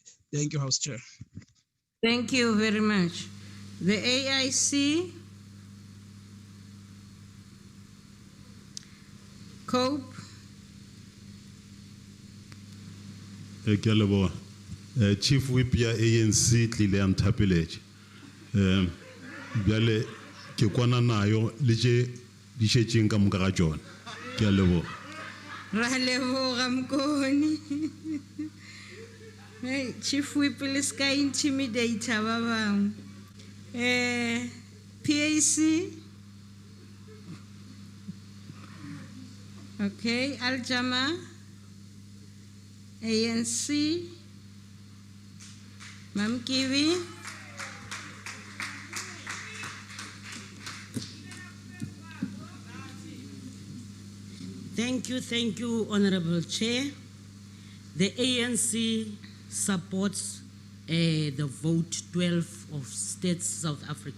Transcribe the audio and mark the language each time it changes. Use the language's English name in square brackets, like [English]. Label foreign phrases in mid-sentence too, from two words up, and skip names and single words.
[English] Thank you, House Chair. Thank you very much. The AIC. Cope. [Northern Sotho] Chief Whip ya ANC tlile am thapeletse bjale ke kwana nayo le tše di šetšeng ka moka ga tšona ke a leboga Ra leboga Mkoni. Hey, Chief Whip le ska intimidator ba bang. [English] PAC. Okay, Aljama, ANC, Mam Kiwi. Thank you, Honorable Chair. The ANC supports the vote 12 of States South Africa.